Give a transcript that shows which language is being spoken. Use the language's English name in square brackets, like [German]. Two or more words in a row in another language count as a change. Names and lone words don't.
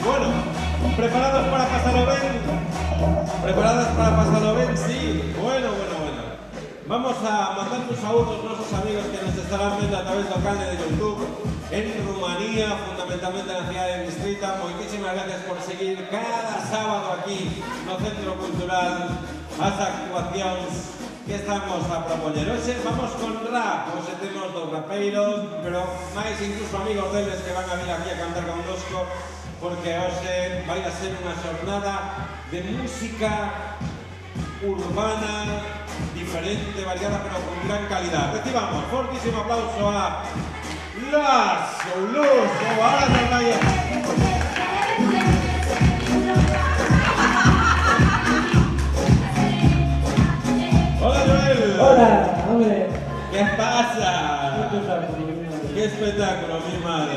[Spanish] Bueno, ¿preparados para pasarlo bien? ¿Preparadas para pasarlo bien? Sí. Bueno. Vamos a mandar un saludo a nuestros amigos que nos estarán viendo a través del canal de YouTube en Rumanía, fundamentalmente en la ciudad de Bistrița. Muchísimas gracias por seguir cada sábado aquí [Galician] no Centro Cultural as actuacións que estamos a propoñer. Hoxe vamos con rap, hoxe temos dos rapeiros, pero máis incluso amigos deles que van a vir aquí a cantar connosco, porque hoxe vai a ser unha xornada de música urbana, diferente, variada, pero con gran calidad. [Spanish] Recibamos fortísimo aplauso a Las Luz, o ahora se vaya. Hola Joel. Hola, hombre. ¿Qué pasa? Qué espectáculo, mi madre.